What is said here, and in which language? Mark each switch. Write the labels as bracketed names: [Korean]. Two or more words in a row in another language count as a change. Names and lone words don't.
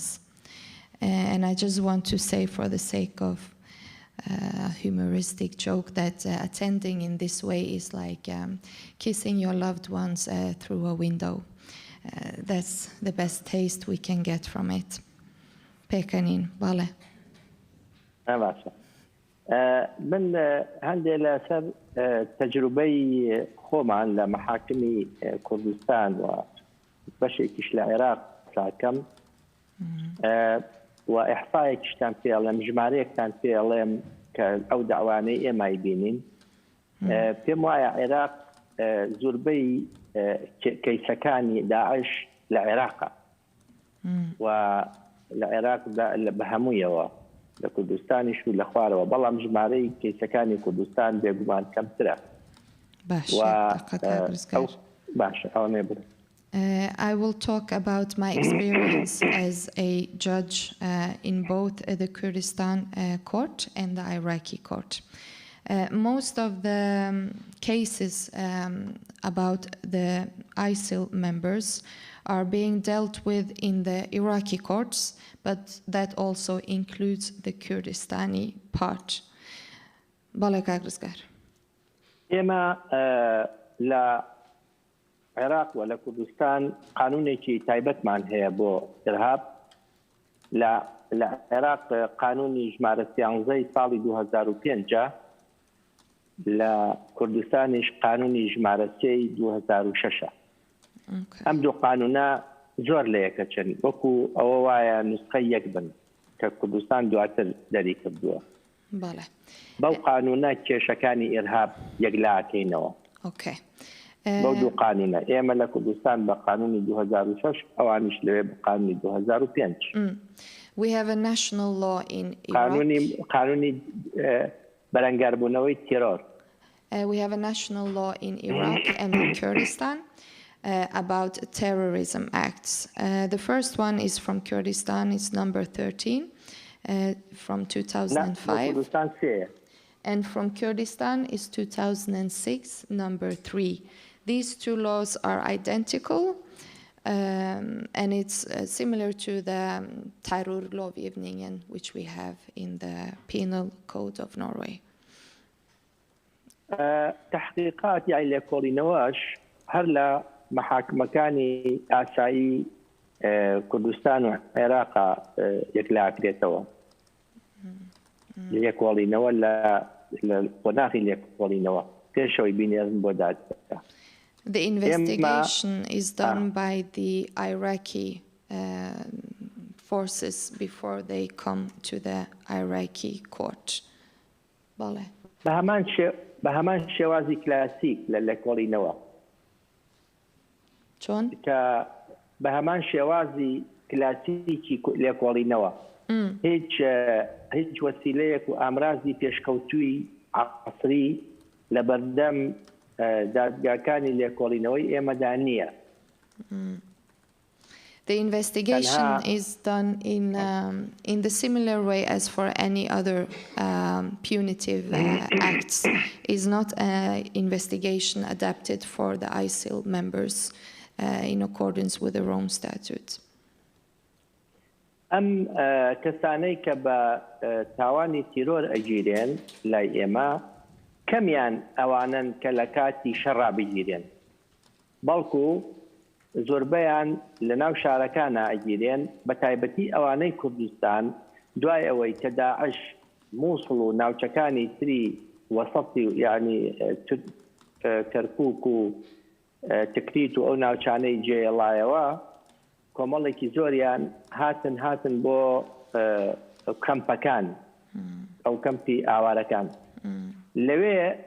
[English] And I just want to say, for the sake of a humoristic joke, that attending in this way is like kissing your loved ones through a window. That's the best taste we can get from it. Pekanin, vale. [Central Kurdish] من هەندێ لەسەر تەجروبەی خۆمان لە مەحاکمی کوردستان و بەشێکیش لە عێراق ساکەم و ئیحسایەکیشتان پێڵێم ژمارەیەکتان پێڵێم کە ئەو داوانەی ئێمای بینین پێم وایە عێراق زۆربەی کەیسەکانی داعش لە عێراقە و لە عێراق بە هەموویەوە لە کوردستانیش و لە خوارەوە بەڵام ژمارەی کەیسەکانی کوردستان بێگومان کەمترە باشە ئەوە نێبرێت. [English] I will talk about my experience as a judge in both the Kurdistan court and the Iraqi court. Most of the cases about the ISIL members are being dealt with in the Iraqi courts, but that also includes the Kurdistani part. Balak Agrisgar. [Central Kurdish] عێراق و لە کوردستان قانونێکی تایبەتمان هەیە بۆ ئێرهاب لە عێراق قانونی ژمارە 13 ساڵی 2005 لە کوردستانیش قانونی ژمارە 3 2006 ئەم دوو قانونە زۆر لە یەکەچن وەکو ئەوە وایە نسخەی یەک بن کە کوردستان دواتر دەری کردووە بەو قانونە کێشەکانی ئێرهاب یەکلاکەینەوە بەو دوو قانونە ئێمە لە کوردستان بە قانونی 2006 ئەوانیش لەوێ بە قانونی 2005 [English] We have a national law in Iraq. [Central Kurdish] قانونی بەرەنگاربوونەوەی تێرۆر. [English] We have a national law in Iraq and in Kurdistan about terrorism acts. The first one is from Kurdistan, it's number 13 from 2005. And from Kurdistan is 2006, number 3. These two laws are identical, and it's similar to the terrorlovgivningen, which we have in the Penal Code of Norway. [Central Kurdish] تحقیقات یا لێکۆڵینەوەش هەر لە محاکمەکانی ئاسایی کوردستان و عێراق یەکلاکرێتەوە لێکۆڵینەوە لە قۆناغی لێکۆڵینەوە پێشەوەی بینێرن بۆ دادگا. [English] The investigation is done by the Iraqi forces before they come to the Iraqi court. [Central Kurdish] بە هەمان شێوازی کلاسیک لە لێکۆڵینەوە چۆن؟ کە بە هەمان شێوازی کلاسیکی لێکۆڵینەوە هیچ وەسیلەیەک و ئامرازی پێشکەوتووی عەسری لە بەردەم دادگاکانی لێکۆڵینەوەی ئێمەدا نییە. [English] The investigation is done in the similar way as for any other punitive acts. Is not an investigation adapted for the ISIL members in accordance with the Rome Statute. [Central Kurdish] ئەم کەسانەی کە بە تاوانی تیرۆر ئەگیرێن لای ئێمە کەمیان ئەوانن کە لە کاتی شەڕا بگیرێن، بەڵکو زۆربەیان لە ناو شارەکانە ئەگیرێن، بە تایبەتی ئەوانەی کوردستان دوای ئەوەی کە داعش مووسڵ و ناوچەکانی تری وەسەطی یعنی کەرکووک و تکریت و ئەو ناوچانەی جێڵایەوە کۆمەڵێکی زۆریان هاتن بۆ کەمپەکان ئەو کەمپی ئاوارەکان لەوێ